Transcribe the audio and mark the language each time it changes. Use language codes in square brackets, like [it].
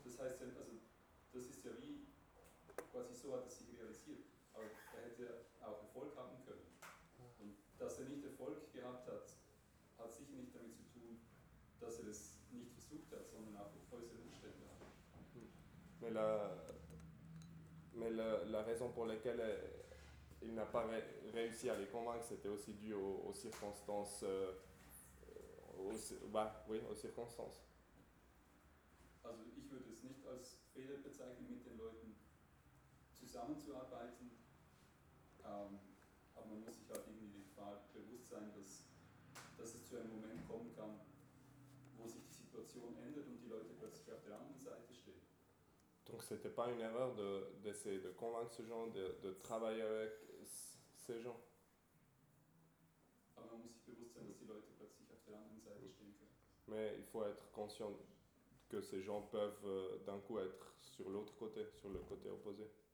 [de] Das heißt, also das ist ja wie quasi so hat es sich realisiert. Aber er hätte auch Erfolg haben können. Und dass er nicht Erfolg gehabt hat, hat sicher nicht damit zu tun, dass er es nicht versucht hat, sondern auch auf äußeren Umständen. [fr] Mais la raison pour laquelle il n'a pas réussi à les convaincre, c'était aussi dû aux circonstances. Aux circonstances. [de] Also, ich würde es nicht als Fehler bezeichnen, mit den Leuten zusammenzuarbeiten. Aber man muss sich halt irgendwie die Gefahr bewusst sein, dass es zu einem Moment kommen kann, wo sich die Situation ändert und die Leute plötzlich auf der anderen Seite stehen. [fr] Donc c'était pas une erreur d'essayer de convaincre ces gens, de travailler avec ces gens. Mais il faut être conscient que ces gens peuvent d'un coup être sur l'autre côté, sur le côté opposé.